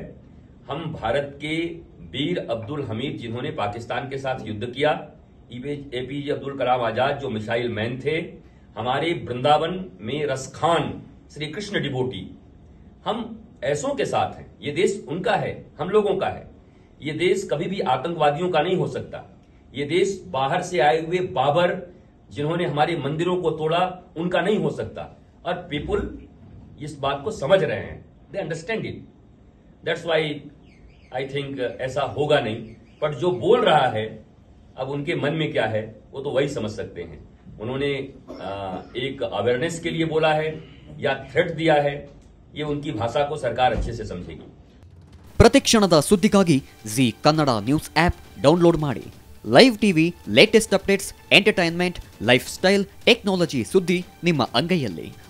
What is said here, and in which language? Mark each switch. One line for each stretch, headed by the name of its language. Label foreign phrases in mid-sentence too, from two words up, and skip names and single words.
Hindi: हम भारत के वीर अब्दुल हमीद, जिन्होंने पाकिस्तान के साथ युद्ध किया, एपीजे अब्दुल कलाम आजाद जो
English: missile man
Hindi: थे, हमारे वृंदावन में रसखान श्री कृष्ण डिवोटी, हम ऐसों के साथ हैं। ये देश उनका है, हम लोगों का है। ये देश कभी भी आतंकवादियों का नहीं हो सकता। ये देश बाहर से आए हुए बाबर, जिन्होंने हमारे मंदिरों को तोड़ा, उनका नहीं हो सकता। और पीपुल इस बात को समझ रहे हैं,
English: they understand it. that's why I think ऐसा होगा नहीं।
Hindi: बट जो बोल रहा है, अब उनके मन में क्या है वो तो वही समझ सकते हैं। उन्होंने एक अवेयरनेस के लिए बोला है या थ्रेट दिया है, ये उनकी भाषा को सरकार अच्छे से समझेगी।
Kannada: ಪ್ರತಿಕ್ಷಣದ ಸುದ್ದಿಗಾಗಿ ಜಿ ಕನ್ನಡ ನ್ಯೂಸ್
English: app download
Kannada: ಮಾಡಿ.
English: live TV, latest updates, entertainment, lifestyle, technology
Kannada: ಸುದ್ದಿ ನಿಮ್ಮ ಅಂಗೈಯಲ್ಲಿ.